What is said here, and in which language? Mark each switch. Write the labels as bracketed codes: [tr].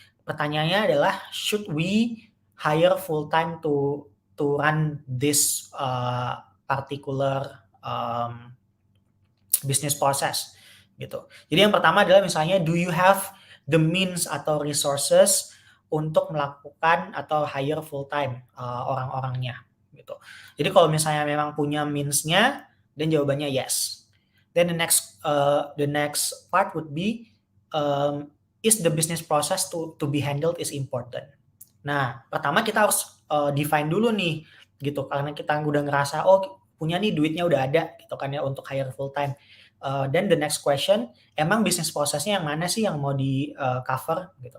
[id] Pertanyaannya adalah [en] should we hire full time to run this particular business process [id] gitu. Jadi yang pertama adalah misalnya [en] do you have the means [id] atau resources untuk melakukan atau hire full time orang-orangnya gitu. Jadi kalau misalnya memang punya means-nya, dan jawabannya yes. [en] Then the next part would be is the business process to be handled is important. [id] Nah, pertama kita harus define dulu nih gitu karena kita udah ngerasa oh punya nih duitnya udah ada gitu kan ya untuk hire full time. [en] Then the next question, [id] emang bisnis prosesnya yang mana sih yang mau di cover gitu.